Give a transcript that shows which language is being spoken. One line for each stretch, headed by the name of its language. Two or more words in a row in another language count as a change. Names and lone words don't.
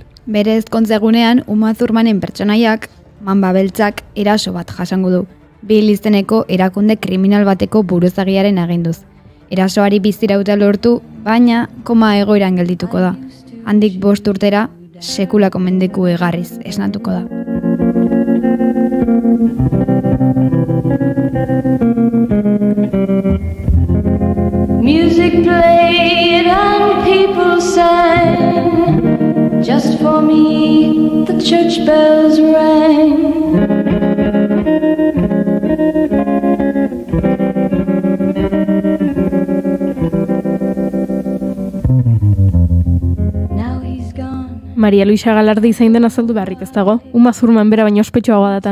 Basque: Bere ezkontzegunean Uma Thurmanen pertsonaiak, mamba beltzak eraso bat jasango du. Bill izeneko erakunde kriminal bateko buruzagiaren aginduz. Erasoari bizirauta lortu, baina koma egoeran geldituko da. Handik 5 urtera, sekulako mendeku egarriz esnatuko da.
English: Music played and people sang, just for me the church bells rang.
Basque: Maria Luisa Galardi zein den azaldu beharrik ez dago. Uma Thurman bera baino ospetsuagoa data.